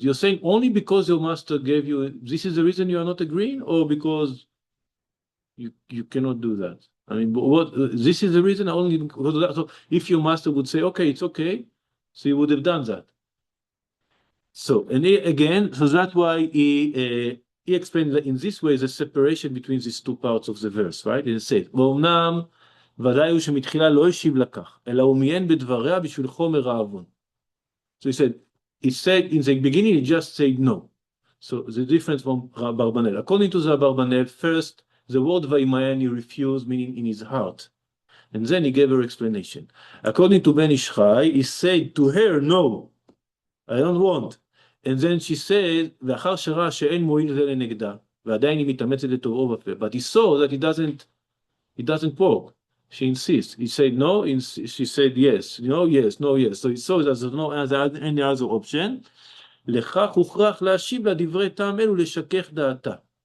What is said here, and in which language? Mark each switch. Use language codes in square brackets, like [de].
[en] You're saying only because your master gave you, this is the reason you are not agreeing, or because you cannot do that? I mean, this is the reason only because of that. So if your master would say, okay, it's okay, so you would have done that. So, and again, so that's why he explained that in this way the separation between these two parts of the verse, right? It says, [he] ואומנם ודאי הוא שמתחילה לא השיב לכך, אלא הוא מיין בדבריה בשביל חומר העוון. [en] So he said in the beginning, he just said no. So the difference from Barbanel. According to the Barbanel, first, the word Vayemaen he refused, meaning in his heart. And then he gave her explanation. According to Ben Ish Chai, he said to her, no, I don't want. And then she said, [he] ואחר שראה שאין מועיל זה לנגדה, ועדיין היא מתאמצת לטובו בפה. [en] But he saw that it doesn't work. She insists. He said no, she said yes. No, yes, no, yes. So he saw that there's no any other option. [he] לכך הוכרח להשיב לה דברי טעם אלו לשכך דעתה.